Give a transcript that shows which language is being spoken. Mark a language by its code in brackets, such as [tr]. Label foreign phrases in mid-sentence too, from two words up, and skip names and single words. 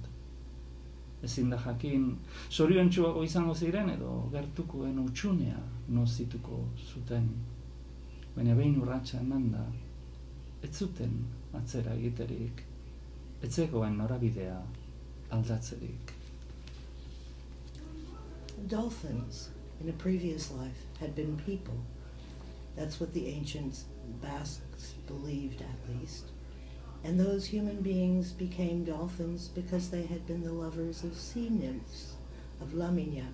[eu] Ezin da jakin, zoriontsuago izango ziren edo gertukoen utxunea nozituko zuten. Baina behin urratsa emanda, ez zuten atzera egiterik, ez zegoen norabidea aldatzerik. [en] Dolphins, in a previous life, had been people. That's what the ancient Basques believed, at least. And those human beings became dolphins because they had been the lovers of sea nymphs, of Lamignac.